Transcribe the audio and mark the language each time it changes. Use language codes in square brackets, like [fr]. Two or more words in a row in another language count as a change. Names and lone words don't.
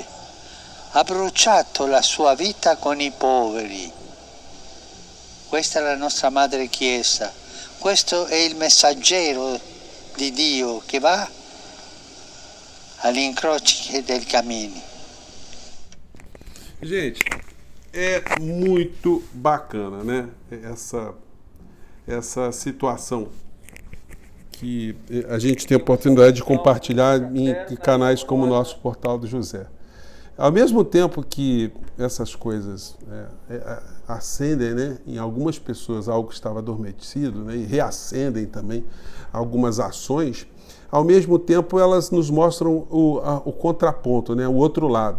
[it] Ha bruciato la sua vita con i poveri. Questa è la nostra Madre Chiesa. Questo è il messaggero di Dio che va agli incroci del cammini. [pt] Gente, é muito bacana, né? Essa situação que a gente tem a oportunidade de compartilhar em canais como o nosso Portal do José. Ao mesmo tempo que essas coisas acendem, né, em algumas pessoas algo que estava adormecido, né, e reacendem também algumas ações, ao mesmo tempo elas nos mostram o contraponto, né, o outro lado.